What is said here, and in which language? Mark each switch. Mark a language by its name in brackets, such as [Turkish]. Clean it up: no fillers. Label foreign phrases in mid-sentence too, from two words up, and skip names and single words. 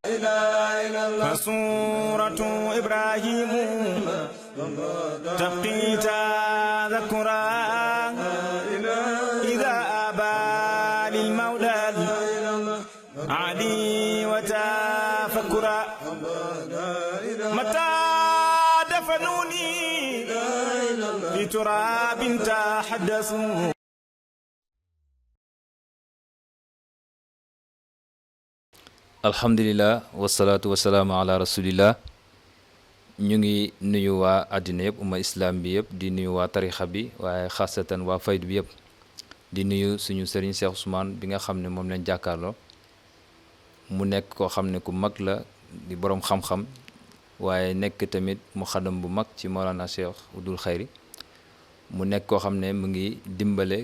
[Arabic] فسورة إبراهيم تبقي تذكرا إذا أبى للمولى علي وتفكرا متى دفنوني في تراب تحدثوا. الحمد لله والصلاة والسلام على رسول الله. [Wolof] ñu ngi nuyu waa àddina yëpp [Arabic] أمة إسلام [Wolof] bi yëpp di nuyu waa tarixa bi waaye xaasatan waa faydu bi yëpp di nuyu suñu sëriñ Cheikh Ousmane bi nga xam ne moom lañ jàkkaarloo mu nekk koo xam ne ku mag la di boroom xam-xam waaye nekk tamit mu xadam bu mag ci Mawlana Cheikh Udul Xayri mu nekk koo xam ne mu ngi dimbale